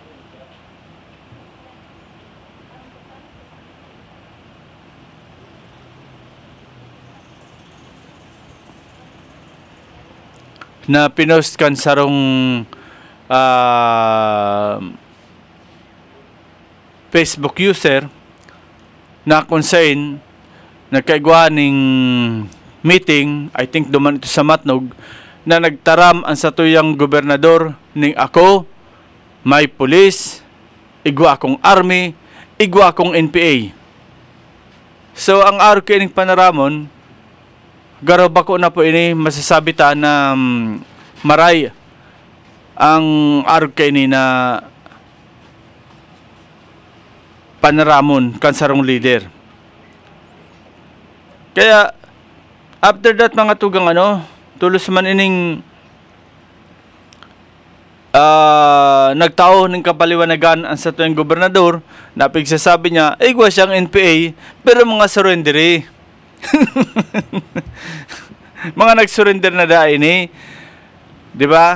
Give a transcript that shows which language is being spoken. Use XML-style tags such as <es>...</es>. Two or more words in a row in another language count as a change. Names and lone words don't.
<bik>Na pinost kan sarong Facebook user na concern nagkaigwa ning meeting,</bik> <en>I think</en> <bik>duman ito sa Matnog, na nagtaram ang satuyang gobernador ning ako, may pulis, igwa akong army, igwa akong NPA. So ang araw kining panaramon, garo bako na po ini masasabi ta na maray ang araw kini na panaramon kan sarong leader. Kaya after that mga tugang tulos man ining nagtao ng kapaliwanagan ang sa tuyang gobernador na pigsasabi niya, igwa siyang NPA pero mga surrenderi. Mga nag-surrender na da ini, di ba?</bik>